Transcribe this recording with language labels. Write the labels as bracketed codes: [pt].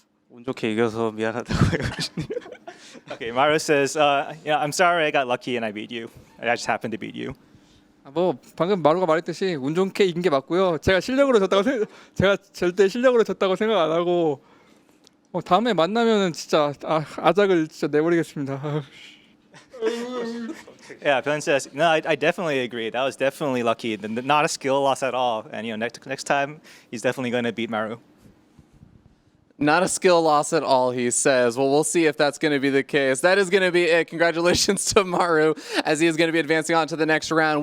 [ko] 운 좋게 이겨서 미안하다고 해요. [en] Okay, Maru says, yeah, I'm sorry I got lucky and I beat you. I just happened to beat you. [ko] 뭐 방금 마루가 말했듯이 운 좋게 이긴 게 맞고요. 제가 제가 절대 실력으로 졌다고 생각 안 하고 다음에 만나면은 진짜 아작을 진짜 내버리겠습니다. [en] Yeah, ByuN says, no, I definitely agree. That was definitely lucky. Not a skill loss at all. And you know, next time he's definitely going to beat Maru. Not a skill loss at all, he says. Well, we'll see if that's going to be the case. That is going to be it. Congratulations to Maru as he is going to be advancing on to the next round.